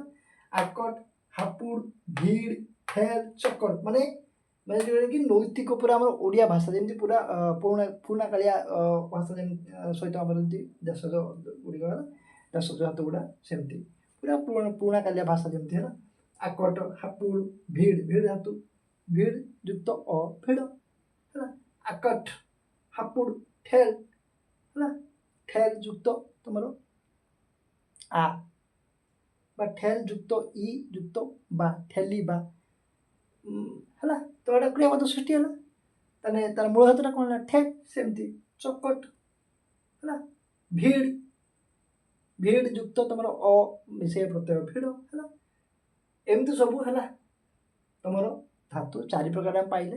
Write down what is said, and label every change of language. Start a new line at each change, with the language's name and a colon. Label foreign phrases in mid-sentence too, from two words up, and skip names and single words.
Odia: ଆକଟ, ହାପୁଡ, ଭିଡ, ଫେଲ, ଚକଟ, ମାନେ ମାନେ ଯେଉଁଟାକି ନୈତିକ ପୁରା ଆମର ଓଡ଼ିଆ ଭାଷା ଯେମିତି ପୁରା ପୁରୁଣା କାଳିଆ ଭାଷା ଯେମିତି ସହିତ ଆମର ଯେମିତି ଦେଶଜ ଗୁଡ଼ିକ ହେଲା, ଦେଶଜ ଧାତୁ ଗୁଡ଼ା ସେମିତି ପୁରା ପୁରୁଣା କାଳିଆ ଭାଷା ଯେମିତି ହେଲା। ଆକଟ, ହାପୁଡ, ଭିଡ, ଭିଡ ଧାତୁ, ଭିଡ ଯୁକ୍ତ ଅ ଭିଡ଼ ହେଲା। ଆକଟ, ହାପୁଡ, ଠେଲ ହେଲା। ଠେଲ ଯୁକ୍ତ ତୁମର ଆ ବା ଠେଲ ଯୁକ୍ତ ଇ ଯୁକ୍ତ ବା ଠେଲିବା ହେଲା। ତ ଏଇଟା କ୍ରିୟାପଦ ସୃଷ୍ଟି ହେଲା। ତାହେଲେ ତାର ମୂଳ ଧାତୁଟା କ'ଣ ହେଲା? ଠେଲ। ସେମିତି ଚକଟ ହେଲା। ଭିଡ଼, ଭିଡ଼ ଯୁକ୍ତ ତୁମର ଅ ମିଶେଇ ପ୍ରତ୍ୟୟ ଭିଡ଼ ହେଲା। ଏମିତି ସବୁ ହେଲା ତୁମର ଧାତୁ 4 ପ୍ରକାର ଆମେ ପାଇଲେ।